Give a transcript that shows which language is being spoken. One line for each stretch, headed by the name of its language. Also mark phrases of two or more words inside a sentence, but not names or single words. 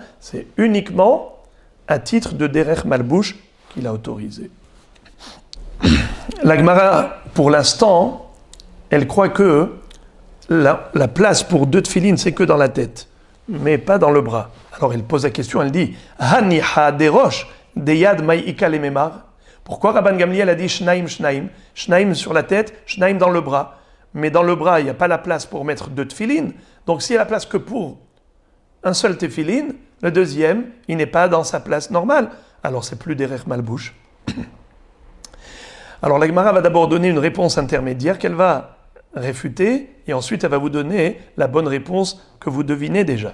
French: C'est uniquement à titre de
Hebrew: דרך מלבוש
French: qu'il a autorisé. La Gemara, pour l'instant, elle croit que la place pour 2 tefilines, c'est que dans la tête, mais pas dans le bras. Alors elle pose la question, elle dit
Aramaic: הניחא דראש דיד מאי איכא למימר.
French: Pourquoi Rabban Gamliel a dit
Hebrew: שנים שנים?
French: Shnaim sur la tête, shnaim dans le bras. Mais dans le bras, il n'y a pas la place pour mettre 2 tefilines. Donc s'il y a la place que pour un seul tefiline, le deuxième, il n'est pas dans sa place normale. Alors c'est plus
Hebrew: דרך מלבוש.
French: Alors la Gemara va d'abord donner une réponse intermédiaire qu'elle va réfuter, et ensuite elle va vous donner la bonne réponse que vous devinez déjà.